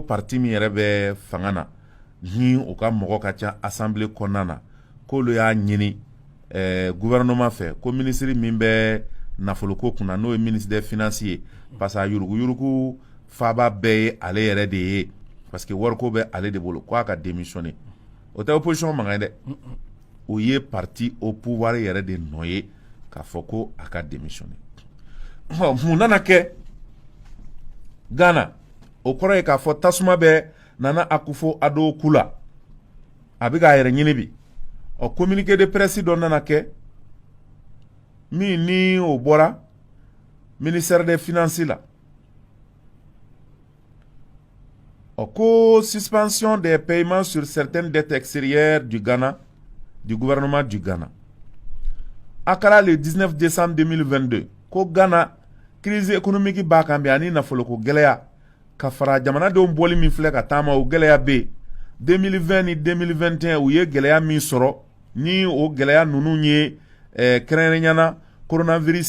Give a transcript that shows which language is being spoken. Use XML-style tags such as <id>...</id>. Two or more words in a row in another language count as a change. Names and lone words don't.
<bm>parti min yɛrɛ bɛ fanga na ni o ka mɔgɔ ka ca assemblée kɔnɔna na k'olu y'a ɲini gouvernement fɛ ko ministre min bɛ nafoloko kunna n'o ye</bm> <fr>ministre des</fr> <bm>finances ye</bm> <fr>parce que</fr> <bm>a yurugu faaba bɛɛ ye ale yɛrɛ de ye</bm> <fr>parce que</fr> <bm>wariko bɛ ale de bolo k'a ka démissionner o tɛ opposition mankan ye dɛ o ye</bm> <fr>parti au pouvoir</fr> <bm>yɛrɛ de nɔ ye k'a fɔ ko a ka démissionner mun nana kɛ Ghana o kɔrɔ ye k'a fɔ tasuma bɛ Nana Akufo-Addo ku la a bɛ k'a yɛrɛ ɲini bi</bm> <fr>communiqué de presse</fr> <bm>dɔ nana kɛ min ni o bɔra</bm> <fr>ministère des finances</fr> <bm>la ko</bm> <fr>suspension des paiements sur certaines dettes extérieures du Ghana, du gouvernement du Ghana. Akara le 19 décembre 2022,</fr> <bm>ko Ghana</bm> <fr>crise économique</fr> <bm>ba kambi ani nafolo ko gɛlɛya ka fara jamana denw bɔli min filɛ ka taama o gɛlɛya be 2020 ni 2021 u ye gɛlɛya min sɔrɔ ni o gɛlɛya nunu ye kɛrɛnkɛrɛnyana coronavirus</bm>